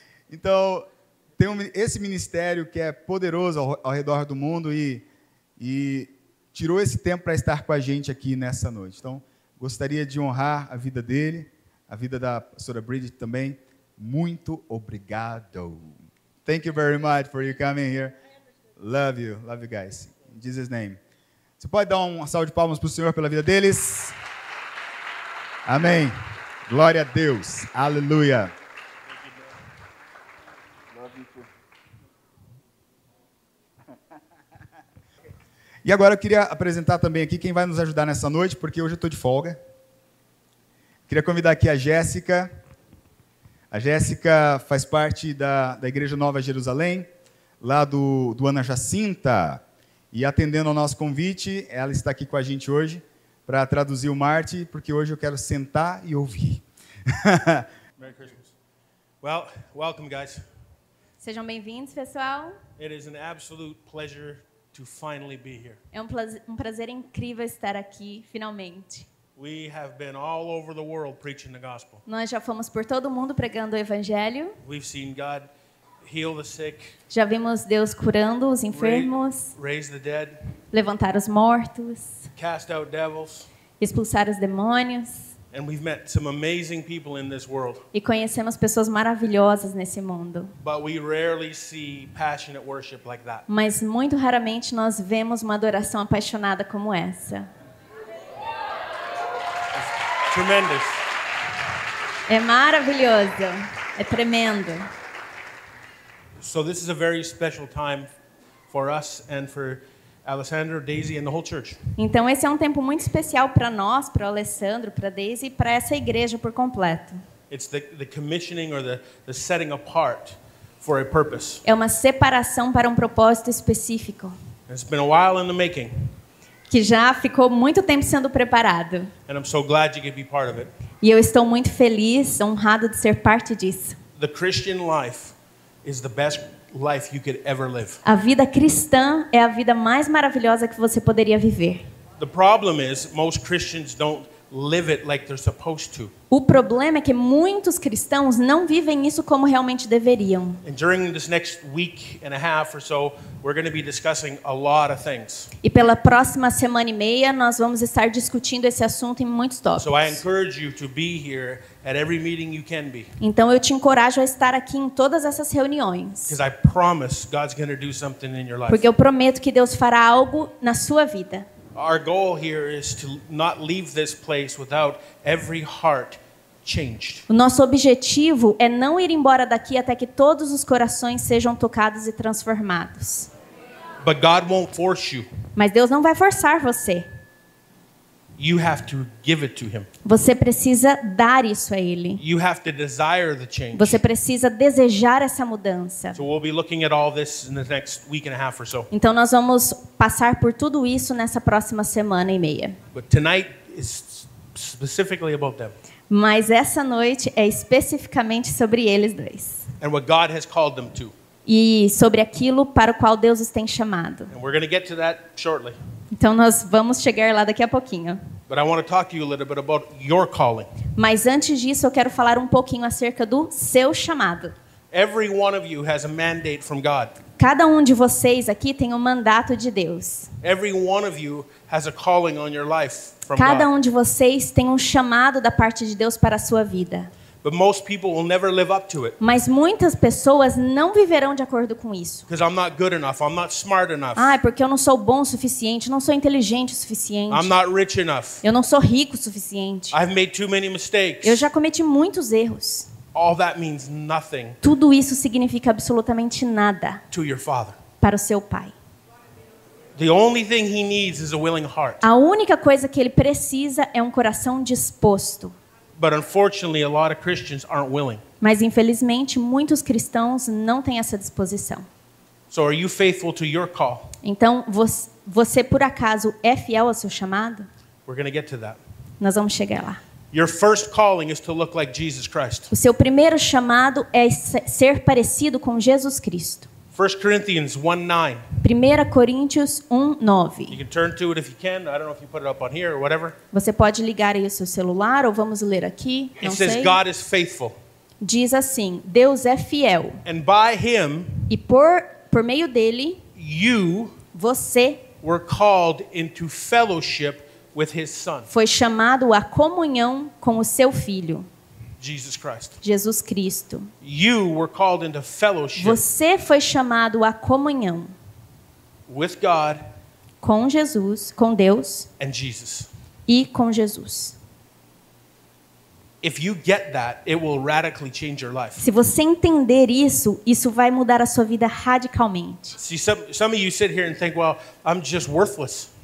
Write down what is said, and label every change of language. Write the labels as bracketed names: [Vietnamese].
[Portuguese] Então, tem esse ministério que é poderoso ao redor do mundo e tirou esse tempo para estar com a gente aqui nessa noite. Então, gostaria de honrar a vida dele, a vida da pastora Bridget também. Muito obrigado. [English] Thank you very much for you coming here. Love you guys. In Jesus' name. [Portuguese] Você pode dar uma salva de palmas para o Senhor pela vida deles? Amém. Glória a Deus. Aleluia. E agora eu queria apresentar também aqui quem vai nos ajudar nessa noite, porque hoje eu estou de folga. Queria convidar aqui a Jéssica. A Jéssica faz parte da Igreja Nova Jerusalém, lá do Ana Jacinta. E atendendo ao nosso convite, ela está aqui com a gente hoje para traduzir o Marty, porque hoje eu quero sentar e ouvir. [English] Merry Christmas. Well, welcome, guys. [Portuguese] Sejam bem-vindos, pessoal. [English] It is an absolute pleasure to finally be here. [Portuguese] É um prazer incrível estar aqui, finalmente. [English] We have been all over the world preaching the gospel. [Portuguese] Nós já fomos por todo mundo pregando o evangelho. [English] We've seen God heal the sick. [Portuguese] Já vimos Deus curando os enfermos, [English] raise the dead, [Portuguese] levantar os mortos, [English] cast out devils. [Portuguese] Expulsar os demônios. [English] And we've met some amazing people in this world. [Portuguese] E conhecemos pessoas maravilhosas nesse mundo. [English] But we rarely see passionate worship like that. [Portuguese] Mas muito raramente nós vemos uma adoração apaixonada como essa. [English] It's tremendous. [Portuguese] É maravilhoso. É tremendo. [English] So this is a very special time for us and for Alessandro, Daisy and the whole church. [Portuguese] Então esse é um tempo muito especial para nós, para o Alessandro, para a Daisy e para essa igreja por completo. [English] It's the commissioning or the setting apart for a purpose. [Portuguese] É uma separação para um propósito específico. [English] It's been a while in the making. [Portuguese] Que já ficou muito tempo sendo preparado. [English] And I'm so glad you could be part of it. [Portuguese] E eu estou muito feliz, honrado de ser parte disso. [English] The Christian life is the best life you could ever live. [Portuguese] A vida cristã é a vida mais maravilhosa que você poderia viver. [English] The problem is most Christians don't live it like they're supposed to. [Portuguese] O problema é que muitos cristãos não vivem isso como realmente deveriam. [English] And during this next week and a half or so, we're going to be discussing a lot of things. [Portuguese] E pela próxima semana e meia nós vamos estar discutindo esse assunto em muitos tópicos. [English] So I encourage you to be here at every meeting you can be. [Portuguese] Então eu te encorajo a estar aqui em todas essas reuniões. [English] Because I promise God's going to do something in your life. [Portuguese] Porque eu prometo que Deus fará algo na sua vida. [English] Our goal here is to not leave this place without every heart changed. [Portuguese] O nosso objetivo é não ir embora daqui até que todos os corações sejam tocados e transformados. [English] But God won't force you. [Portuguese] Mas Deus não vai forçar você. [English] You have to give it to him. [Portuguese] Você precisa dar isso a ele. [English] You have to desire the change. [Portuguese] Você precisa desejar essa mudança. [English] So we'll be looking at all this in the next week and a half or so. [Portuguese] Então nós vamos passar por tudo isso nessa próxima semana e meia. [English] But tonight is specifically about them. [Portuguese] Mas essa noite é especificamente sobre eles dois. [English] and what God has called them to. [Portuguese] e sobre aquilo para o qual Deus os tem chamado. [English] And we're going to get to that shortly. [Portuguese] Então nós vamos chegar lá daqui a pouquinho. [English] But I want to talk to you a little bit about your calling. [Portuguese] Mas antes disso, eu quero falar um pouquinho acerca do seu chamado. [English] Every one of you has a mandate from God. [Portuguese] Cada um de vocês aqui tem um mandato de Deus. [English] Every one of you has a calling on your life from [Portuguese] Cada [English] God. [Portuguese] um de vocês tem um chamado da parte de Deus para a sua vida. [English] But most people will never live up to it. [Portuguese] Mas muitas pessoas não viverão de acordo com isso. [English] Because I'm not good enough. I'm not smart enough. [Portuguese] Ah, é porque eu não sou bom o suficiente, não sou inteligente o suficiente. [English] I'm not rich enough. [Portuguese] Eu não sou rico o suficiente. [English] I've made too many mistakes. [Portuguese] Eu já cometi muitos erros. [English] All that means nothing [Portuguese] Tudo isso significa absolutamente nada [English] to your Father. [Portuguese] para o seu pai. [English] The only thing He needs is a willing heart. [Portuguese] A única coisa que ele precisa é um coração disposto. [English] But unfortunately, a lot of Christians aren't willing. [Portuguese] Mas infelizmente, muitos cristãos não têm essa disposição. [English] So are you faithful to your call? [Portuguese] Então, você por acaso é fiel ao seu chamado? [English] We're going to get to that. [Portuguese] Nós vamos chegar lá. [English] Your first calling is to look like Jesus Christ. [Portuguese] O seu primeiro chamado é ser parecido com Jesus Cristo. [English] 1 Corinthians 1:9. [Portuguese] 1 Coríntios 1:9. [English] You can turn to it if you can. I don't know if you put it up on here or whatever. [Portuguese] Você pode ligar aí o seu celular ou vamos ler aqui, não [English] It says [Portuguese] sei. [English] God is faithful. [Portuguese] Diz assim: Deus é fiel [English] And by Him, [Portuguese] e por meio dele [English] you [Portuguese] você [English] were called into fellowship with His Son, [Portuguese] foi chamado à comunhão com o seu filho, [English] Jesus Christ. [Portuguese] Jesus Cristo. [English] You were called into fellowship [Portuguese] Você foi chamado à comunhão [English] with God [Portuguese] com Jesus, com Deus [English] and Jesus. [Portuguese] e com Jesus. [English] If you get that, it will radically change your life. [Portuguese] Se você entender isso, isso vai mudar a sua vida radicalmente. [English] See, some of you sit here and think, well, I'm just worthless.